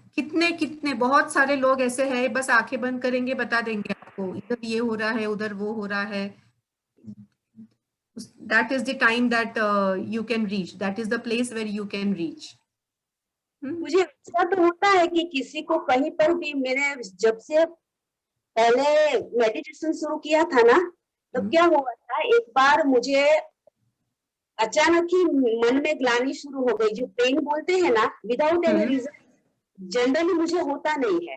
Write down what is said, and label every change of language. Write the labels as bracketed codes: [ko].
[hi] कितने बहुत सारे लोग ऐसे हैं, बस आंखें बंद करेंगे बता देंगे आपको इधर ये हो रहा है, उधर वो हो रहा है। [en] That is the time that you can reach, that is the place where you can reach. [hi] मुझे ऐसा तो होता है कि किसी को कहीं पर भी, मैंने जब से पहले मेडिटेशन शुरू किया था ना, तो क्या हुआ था, एक बार मुझे अचानक ही मन में ग्लानि शुरू हो गई, जो पेन बोलते हैं ना, [en] without any reason, [hi] जनरली मुझे होता नहीं है।